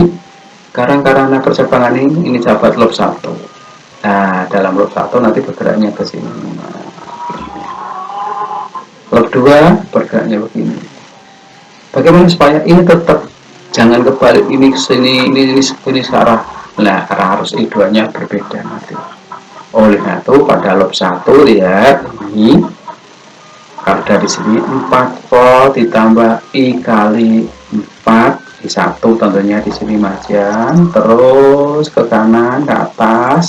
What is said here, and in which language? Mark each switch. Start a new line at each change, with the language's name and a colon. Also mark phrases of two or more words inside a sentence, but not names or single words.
Indonesian: Sekarang karena percabangan ini dapat loop 1. Nah, dalam loop 1 nanti bergeraknya ke sini. Loop 2 bergeraknya begini. Bagaimana supaya ini tetap jangan kebalik ini ke sini, ini ke arah. Nah, arah arus I2-nya berbeda nanti. Oleh itu pada loop 1 lihat ini. Kalau dari sini 4 volt ditambah I kali 4 I1 tentunya di sini majian, terus ke kanan ke atas.